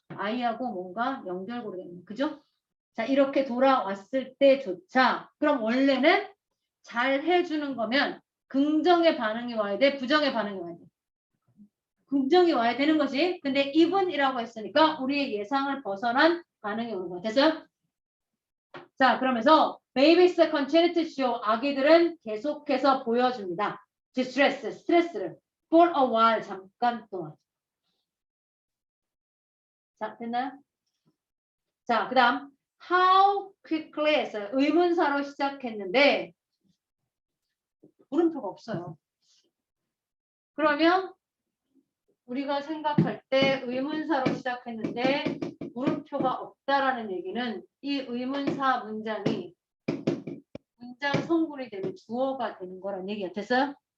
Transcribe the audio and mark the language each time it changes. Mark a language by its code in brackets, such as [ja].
[ko] 아이하고 뭔가 연결고리겠네. 그죠? 자, 이렇게 돌아왔을 때조차 그럼 원래는 잘 해주는 거면 긍정의 반응이 와야 돼? 부정의 반응이 와야 돼? 긍정이 와야 되는 거지. 근데 even이라고 했으니까 우리의 예상을 벗어난 반응이 오는 거야. 됐어요? [en] 자, 그러면서 babies continue to show [ko] 아기들은 계속해서 보여줍니다. [en] distress, [ko] 스트레스를 [en] for a while [ko] 잠깐 동안. 자, 됐나요? 자, 그 다음 [en] how quickly [ko] 해서 의문사로 시작했는데 물음표가 없어요. 그러면 우리가 생각할 때 의문사로 시작했는데 물음표가 없다라는 얘기는 이 의문사 문장이 문장 성분이 되면 주어가 되는 거란 얘기가 됐어요?